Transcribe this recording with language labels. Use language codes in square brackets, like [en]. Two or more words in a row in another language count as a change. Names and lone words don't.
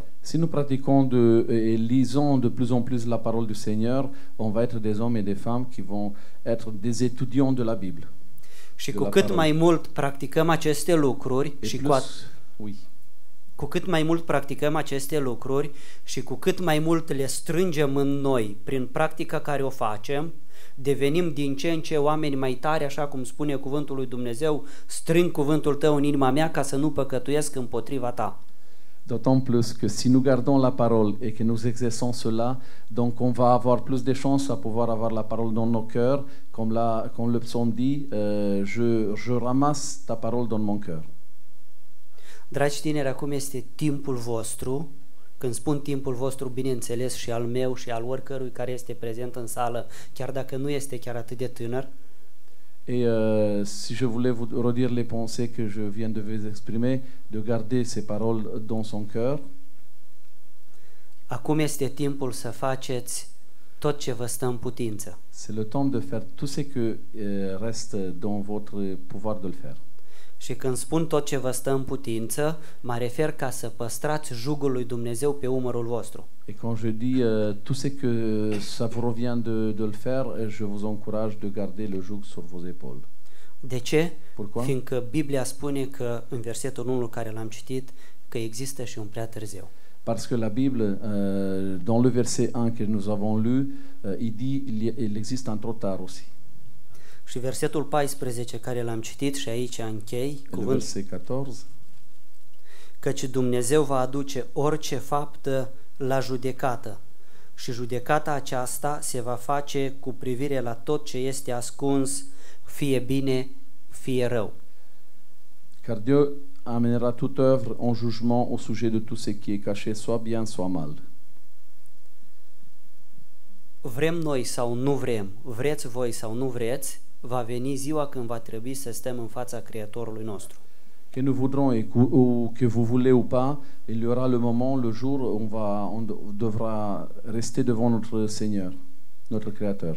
[fr] Si nous pratiquons et lisons de plus en plus la parole du Seigneur, on va être des hommes et des femmes qui vont être des étudiants de la Bible. [ro] Și de cu la cât [fr] parole. [ro] mai mult practicăm aceste lucruri [fr] Et [ro] și [fr] plus, oui. [ro] cu cât mai mult practicăm aceste lucruri și cu cât mai mult le strângem în noi prin practica care o facem, devenim din ce în ce oameni mai tari, așa cum spune cuvântul lui Dumnezeu, strâng cuvântul tău în inima mea ca să nu păcătuiesc împotriva ta. [fr] D'autant plus que si nous gardons la parole et que nous exerçons cela, donc on va avoir plus de chances à pouvoir avoir la parole dans nos cœurs, comme le psaume dit, je ramasse ta parole dans mon cœur. [ro] Dragi tineri, acum este timpul vostru. Când spun timpul vostru, bineînțeles și al meu și al oricărui care este prezent în sală, chiar dacă nu este chiar atât de tânăr. [fr] Et si je voulais vous redire les pensées que je viens de vous exprimer, de garder ces paroles dans son cœur, [ro] Acum este timpul să faceți tot ce vă stă în putință. [fr] c'est le temps de faire tout ce que reste dans votre pouvoir de le faire. [ro] Și când spun tot ce vă stă în putință, mă refer ca să păstrați jugul lui Dumnezeu pe umărul vostru. [fr] Et quand je dis tout ce que ça vous revient de le faire, je vous encourage de garder le joug sur vos épaules. [ro] De ce? [fr] Pourquoi? [ro] Fiindcă Biblia spune că în versetul 1 care l-am citit, că există și un prea târziu. [fr] Parce que la Bible, dans le verset 1 que nous avons lu, il dit il existe un trop tard aussi. [ro] Și versetul 14 care l-am citit și aici închei, [fr] Et le [ro] cuvânt, [fr] verset 14, [ro] căci Dumnezeu va aduce orice faptă la judecată și judecata aceasta se va face cu privire la tot ce este ascuns, fie bine, fie rău. [fr] car Dieu amènera toute œuvre en jugement au sujet de tout ce qui est caché, soit bien, soit mal. [ro] Vrem noi sau nu vrem, vreți voi sau nu vreți, va veni ziua când va trebui să stăm în fața Creatorului nostru. [fr] Que nous voudrons ou que vous voulez ou pas, il y aura le moment, le jour où on devra rester devant notre Seigneur, notre Créateur.